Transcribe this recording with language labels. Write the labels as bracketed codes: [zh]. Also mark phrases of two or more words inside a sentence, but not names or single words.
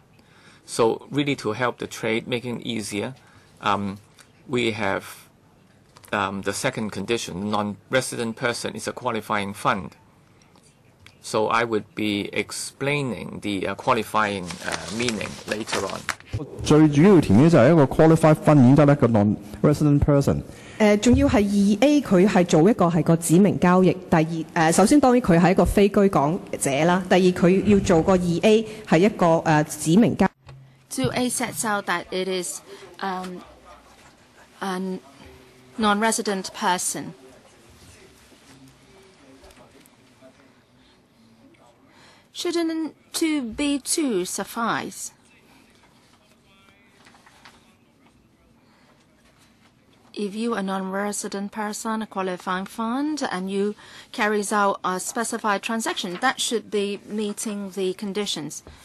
[en] So really, to help the trade, making it easier, we have the second condition: non-resident person is a qualifying fund. So I would be explaining the qualifying meaning later on. [yue] 最主要條件就係一個 [en] qualified fund [yue] 已經得一個 [en] non-resident person。 [yue] 仲要係2A， 佢係做一個係個指明交易。第二首先當然佢係一個非居港者啦。第二佢要做個2A 係一個指明交易。 [en] 2A sets out that it is a non-resident person. Shouldn't 2B2 suffice? If you are a non-resident person, a qualifying fund, and you carries out a specified transaction, that should be meeting the conditions.